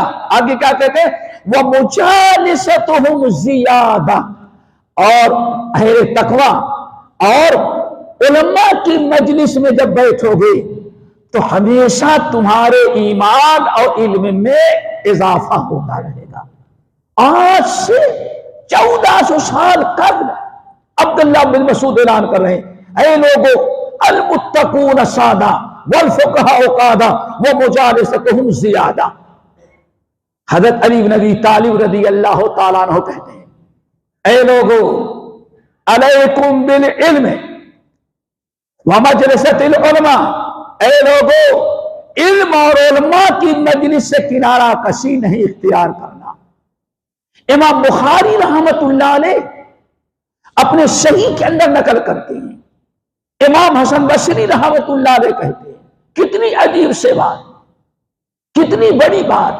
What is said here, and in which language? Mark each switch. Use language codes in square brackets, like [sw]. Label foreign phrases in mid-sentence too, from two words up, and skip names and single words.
[hi] आगे क्या कहते हैं, [ar] ومجالستهم زيادة, [hi] और अहले तकवा और उलमा की मजलिस में जब बैठोगे तो हमेशा तुम्हारे ईमान और इल्म में इजाफा होता रहेगा। आज से 1400 साल कबल अब्दुल्लाह बिन मसूद ऐलान कर रहे हैं, ऐ लोगों, [ar] المتقون سادة والفقهاء قادة ومجالستهم زيادة. [hi] हज़रत अली बिन अबी तालिब [ar] رضي الله تعالى عنه [hi] कहते हैं, ऐ लोगों, [ar] عليكم بالعلم ومجالسة العلماء. [hi] ऐ लोगों, इल्म और उलमा की मजलिस से किनारा कशी नहीं इख्तियार करना। इमाम बुखारी [ar] رحمة الله عليه [hi] अपने सही के अंदर नकल करते हैं, इमाम हसन बसरी [ar] رحمة الله عليه [hi] कहते हैं, कितनी अजीब से बात, कितनी बड़ी बात।